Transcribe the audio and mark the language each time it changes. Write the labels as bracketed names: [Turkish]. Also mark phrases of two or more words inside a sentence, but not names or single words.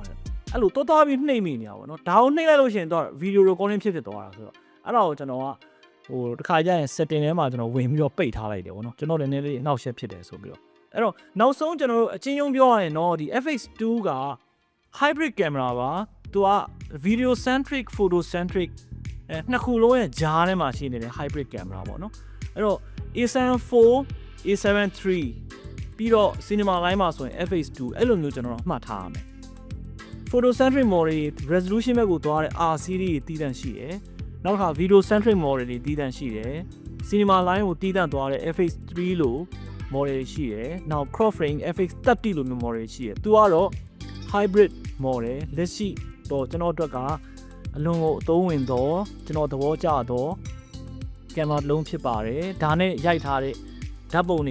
[Burmese] တယ်အဲ့လိုတော်ပြီးနှိမ့်မိနေတာပေါ့နော်ဒါကိုနှိမ့်လိုက်လို့ရှိရင်တော့ [English] video recording [Burmese] ဖြစ်သွားတာဆိုတော့အဲ့ဒါကိုကျွန် တော်ကဟိုတစ်ခါကျရင် setting ထဲမှာကျွန်တော်ဝင်ပြီးတော့ပိတ်ထားလိုက်တယ်ပေါ့နော်ကျွန်တော်လည်းနည်းနည်းလေးအနှောက်အယှက်ဖြစ်တယ်ဆိုပြီးတော့အဲ့တော့နောက်ဆုံးကျွန်တော်တို့အချင်းချင်းပြောရရင်တော့ဒီ FX2 က [English] hybrid camera [Burmese] ပါသူက [English] video centric photo centric [Burmese] နှစ်ခုလုံးရဲ့ဂျားထဲမှာရှိနေတဲ့ [English] hybrid camera [Burmese] ပေါ့နော်အဲ့တော့ A7 4 A7 3ပြီးတော့ [English] cinema line [Burmese] မှာဆိုရင် FX2 အဲ့လိုမျိုးကျွန်တော်တို့မှတ်ထားရမယ် [English] photocentric mode [Burmese] တွေ resolution ဘက်ကိုသွားတဲ့ R series တွေတည်တံ့ရှိတယ်နောက်တစ်ခါ [English] video centric mode [Burmese] တွေတည်တံ့ရှိတယ် [English] cinema line [Burmese] ကိုတည်တံ့သွားတဲ့ FX3 လို့ model တွေရှိတယ်နောက် [English] crop frame [Burmese] FX30 လို့မျိုး model တွေရှိတယ်သူကတော့ [English] hybrid model [Burmese] လက်ရှိတော့ကျွန်တော်တို့ကအလွန်ကိုအသုံးဝင်တော့ကျွန်တော်သဘောကျတော့ကင်မရာတစ်လုံးဖြစ်ပါတယ်ဒါနဲ့ရိုက်ထားတဲ့ဓာတ်ပုံတွေ